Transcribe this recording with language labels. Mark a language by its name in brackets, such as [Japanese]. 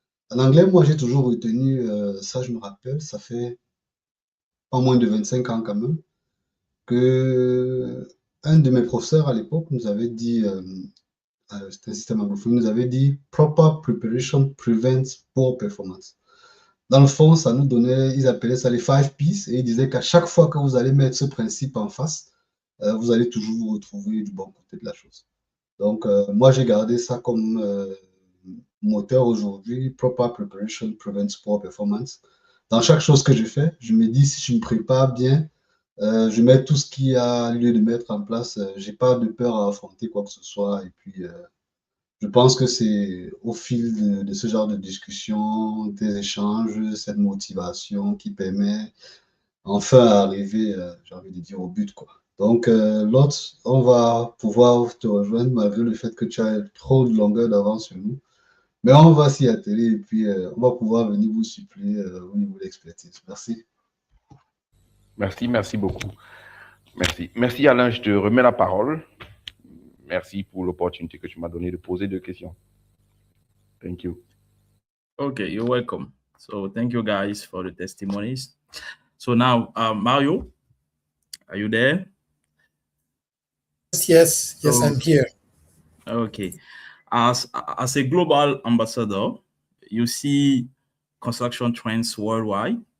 [French] En anglais, moi, j'ai toujours retenu, ça je me rappelle, ça fait pas moins de 25 ans quand même, que un de mes professeurs à l'époque nous avait dit, c'était un système anglophone, nous avait dit [English] proper preparation prevents poor performance. [French] Dans le fond, ça nous donnait, ils appelaient ça les 5 P's, et ils disaient qu'à chaque fois que vous allez mettre ce principe en face, vous allez toujours vous retrouver du bon côté de la chose. Donc, moi, j'ai gardé ça comme moteur aujourd'hui. [English] Proper preparation prevents poor performance. [French] Dans chaque chose que je fais, je me dis, si je me prépare bien, je mets tout ce qui a lieu de mettre en place. J'ai pas de peur à affronter quoi que ce soit. Et puis, je pense que c'est au fil de ce genre de discussion, des échanges, cette motivation qui permet enfin d'arriver, j'ai envie de dire, au but, quoi. Donc, Lods, on va pouvoir te rejoindre malgré le fait que tu as trop de longueur d'avance sur nous. Mais on va s'y atteler et puis on va pouvoir venir vous suppléer au niveau de l'expertise. Merci. Merci beaucoup. Merci Alain, je te remets la parole. Merci pour l'opportunité que tu m'as donnée de poser 2 questions. [English] Thank you. Okay, you're welcome. So thank you guys for the testimonies. So now, Mário, are you there? Yes, I'm here. Okay. As a global ambassador, you see construction trends worldwide.